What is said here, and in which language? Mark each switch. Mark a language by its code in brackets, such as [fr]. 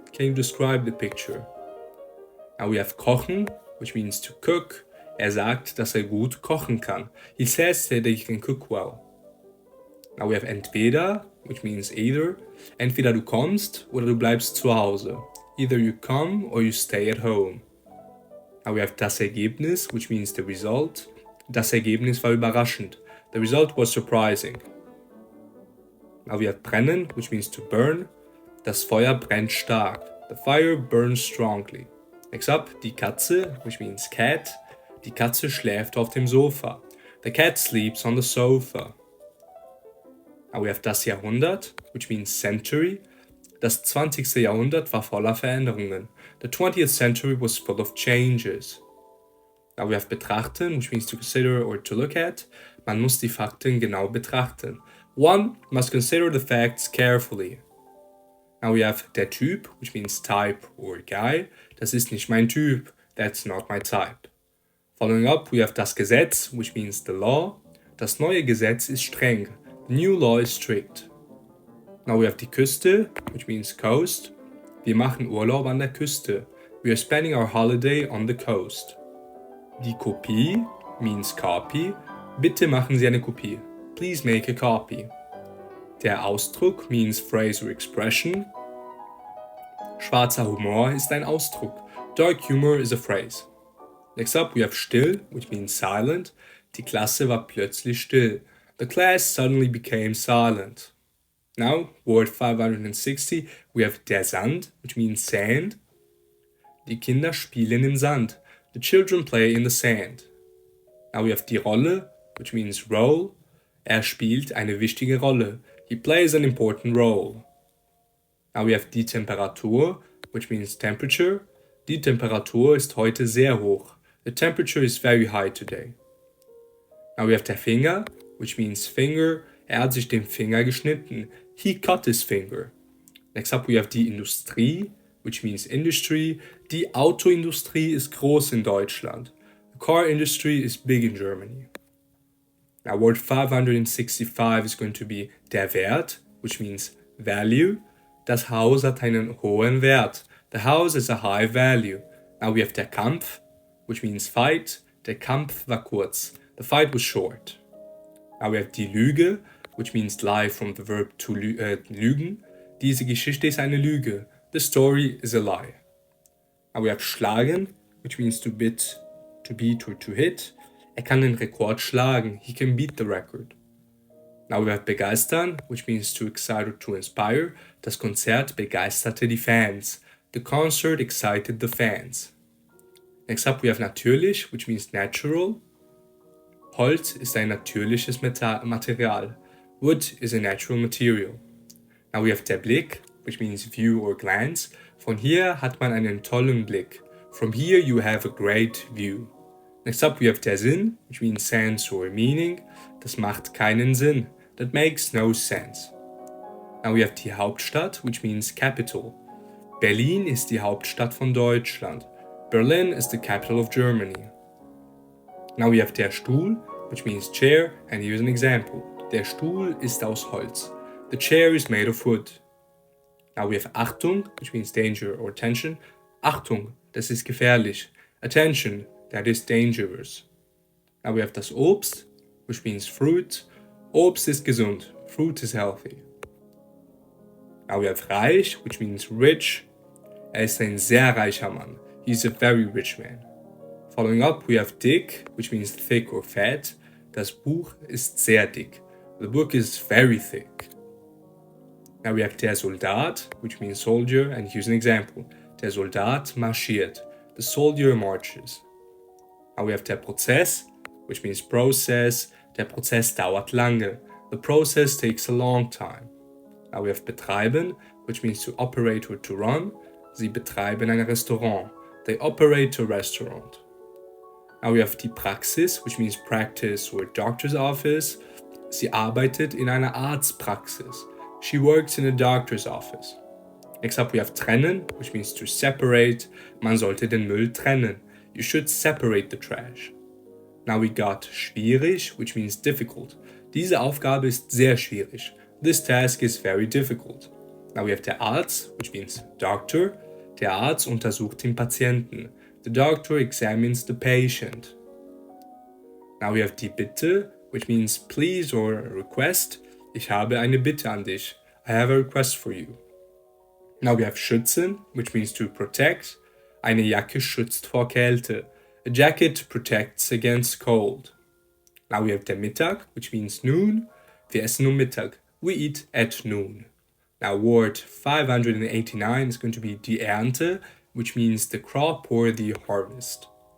[en] Can you describe the picture? Now we have kochen, which means to cook. [de] Sagt, dass gut kochen kann. [en] He says that he can cook well. Now we have entweder, which means either. [de] Entweder du kommst oder du bleibst zu Hause. [en] Either you come or you stay at home. Now we have das Ergebnis, which means the result. [de] Das Ergebnis war überraschend. [en] The result was surprising. Now we have brennen, which means to burn. [de] Das Feuer brennt stark. [en] The fire burns strongly. Next up, die Katze, which means cat. [de] Die Katze schläft auf dem Sofa. [en] The cat sleeps on the sofa. Now we have das Jahrhundert, which means century. [de] Das 20. Jahrhundert war voller Veränderungen. [en] The 20th century was full of changes. Now we have betrachten, which means to consider or to look at. [de] Man muss die Fakten genau betrachten. [en] One must consider the facts carefully. Now we have der Typ, which means type or guy. [de] Das ist nicht mein Typ. [en] That's not my type. Following up, we have das Gesetz, which means the law. [de] Das neue Gesetz ist streng. [en] The new law is strict. Now we have die Küste, which means coast. [de] Wir machen Urlaub an der Küste. [en] We are spending our holiday on the coast. Die Kopie means copy. [de] Bitte machen Sie eine Kopie. [en] Please make a copy. Der Ausdruck means phrase or expression. [de] Schwarzer Humor ist ein Ausdruck. [en] Dark humor is a phrase. Next up, we have still, which means silent. [de] Die Klasse war plötzlich still. [en] The class suddenly became silent. Now, word 560, we have der Sand, which means sand. [de] Die Kinder spielen im Sand. [en] The children play in the sand. Now we have die Rolle, which means role. [de] Spielt eine wichtige Rolle. [en] He plays an important role. Now we have die Temperatur, which means temperature. [de] Die Temperatur ist heute sehr hoch. [en] The temperature is very high today. Now we have der Finger, which means finger. [de] Hat sich den Finger geschnitten. [en] He cut his finger. Next up we have die Industrie, which means industry. [de] Die Autoindustrie ist groß in Deutschland. [en] The car industry is big in Germany. Now word 565 is going to be der Wert, which means value. [de] Das Haus hat einen hohen Wert. [en] The house is a high value. Now we have der Kampf, which means fight. [de] Der Kampf war kurz. [en] The fight was short. Now we have die Lüge, which means lie from the verb to lügen. [de] Diese Geschichte ist eine Lüge. [en] The story is a lie. Now we have schlagen, which means to beat or to hit. [de] Kann den Rekord schlagen. [en] He can beat the record. Now we have begeistern, which means to excite or to inspire. [de] Das Konzert begeisterte die Fans. [en] The concert excited the fans. Next up we have natürlich, which means natural. [de] Holz ist ein natürliches Material. [en] Wood is a natural material. Now we have der Blick, which means view or glance. [de] Von hier hat man einen tollen Blick. [en] From here you have a great view. Next up we have der Sinn, which means sense or meaning. [de] Das macht keinen Sinn. [en] That makes no sense. Now we have die Hauptstadt, which means capital. [de] Berlin ist die Hauptstadt von Deutschland. [en] Berlin is the capital of Germany. Now we have der Stuhl, which means chair, and here's an example. [de] Der Stuhl ist aus Holz. [en] The chair is made of wood. Now we have Achtung, which means danger or attention. [de] Achtung, das ist gefährlich. [en] Attention, that is dangerous. Now we have das Obst, which means fruit. [de] Obst ist gesund. [en] fruit is healthy. Now we have reich, which means rich. [de] Ist ein sehr reicher Mann. [en] He's a very rich man. Following up, we have dick, which means thick or fat. [de] Das Buch ist sehr dick. [en] The book is very thick. Now we have der Soldat, which means soldier, and here's an example. [de] Der Soldat marschiert. [en] The soldier marches. Now we have der Prozess, which means process. [de] Der Prozess dauert lange. [en] The process takes a long time. Now we have betreiben, which means to operate or to run. [de] Sie betreiben ein Restaurant. [en] They operate a restaurant. Now we have die Praxis, which means practice or doctor's office. [de] Sie arbeitet in einer Arztpraxis. [en] She works in a doctor's office. Next up we have trennen, which means to separate. [de] Man sollte den Müll trennen. [en] You should separate the trash. Now we got schwierig, which means difficult. [de] Diese Aufgabe ist sehr schwierig. [en] This task is very difficult. Now we have der Arzt, which means doctor. [de] Der Arzt untersucht den Patienten. [en] The doctor examines the patient. Now we have die Bitte, which means please or request. [de] Ich habe eine Bitte an dich. [en] I have a request for you. Now we have schützen, which means to protect. [de] Eine Jacke schützt vor Kälte. [en] A jacket protects against cold. Now we have der Mittag, which means noon. [de] Wir essen Mittag. [en] We eat at noon. Now word 589 is going to be die Ernte, which means the crop or the harvest.